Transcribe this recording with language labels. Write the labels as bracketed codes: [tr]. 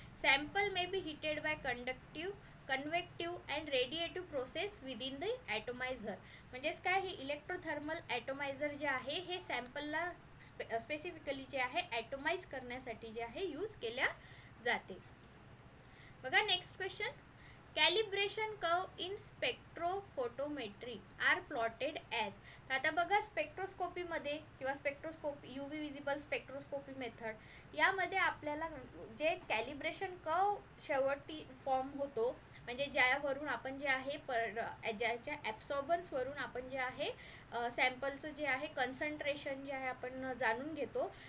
[en] Sample may be heated by convective and radiative process within the atomiser. [mr] म्हणजेच काय, हे electrothermal ॲटोमायझर जे आहे हे सॅम्पलला स्पेसिफिकली जे आहे ॲटोमाइज करण्यासाठी जे आहे यूज केल्या जाते. बघा [en] Next question, calibration curve in spectrophotometry are plotted as. [mr] तर आता बघा, स्पेक्ट्रोस्कोपीमध्ये किंवा UV विजिबल स्पेक्ट्रोस्कोपी मेथड यामध्ये आपल्याला जे कॅलिब्रेशन कर्व शेवटी फॉर्म होतो, म्हणजे ज्यावरून आपण जे आहे ज्याच्या ॲब्सॉर्बन्सवरून आपण जे आहे सॅम्पलचं जे आहे कन्सन्ट्रेशन जे आहे आपण जाणून घेतो.